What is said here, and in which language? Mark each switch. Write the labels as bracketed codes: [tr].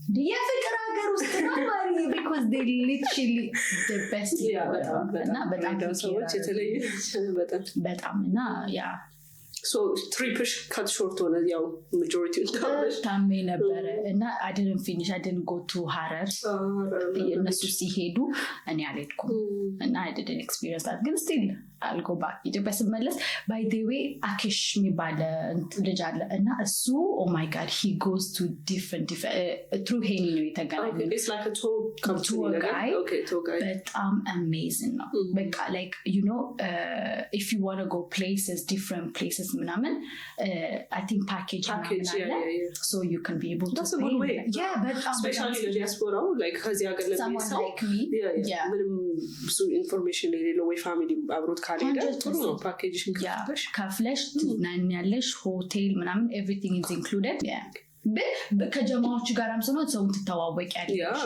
[am] የፍቅር ሀገር ውስጥ ነው ማሪ [en] because they literally the best [am] በጣም ሰዎች የተለየ በጣም እና ያ [en] So trip-ish cut short ሆነ ያው majority [am] ታሜ ነበረ እና [en] I didn't finish. I didn't go to Harar. [am] እነሱ ሲሄዱ እኔ አልሄድኩም እና [en] I didn't experience that. ግን still I'll go back. [am] ኢትዮጵያ ስመለስ [en] by the way [am] አኬሽ የሚባል ልጅ አለ እና [en] እሱ oh my god he goes to different through ሄኒ ነው የተገናኘው. It's like a tour guy. Okay, tour guy. [am] በጣም amazing ነው. [en] በቃ like you know if you want to go places, different places ምናምን I think package yeah. So you can be able that's to a good way. Yeah, but especially in the diaspora like [am] ከዚህ ሀገር [en] someone like me [am] ምንም ብዙ ኢንፎርሜሽን የሌለው ወይ ፋሚሊ አብሮት ካልሄደ ጥሩ ነው ፓኬጅን ከፍለሽ ትዝናኛለሽ ሆቴል ምናምን [en] everything is included. [am] ከጀማዎቹ ጋርም ሰው ሰው ትተዋወቂያለሽ